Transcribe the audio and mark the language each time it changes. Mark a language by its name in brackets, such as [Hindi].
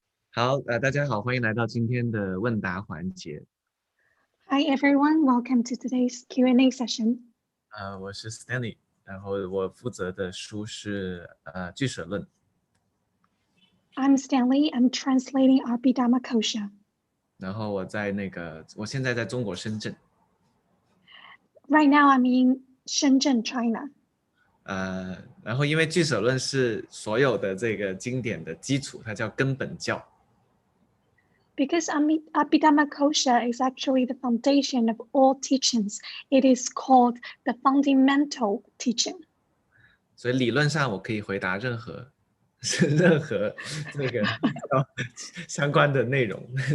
[Chinese] 好，大家好，欢迎来到今天的问答环节。 [English] Hi everyone, welcome to today's Q&A session. [Chinese] 我是 Stanley， 然后我负责的书是俱舍论。 [English] I'm Stanley, I'm translating Abhidhamma Kosha. [Chinese] 然后我现在在中国深圳。 [English] Right now I'm in Shenzhen, China. [Chinese] 然后因为俱舍论是所有的这个经典的基础，它叫根本教。 [English] Because Abhidhamma Kosha is actually the foundation of all teachings. It is called the fundamental teaching. [Chinese] 所以理论上我可以回答任何这个相关的内容。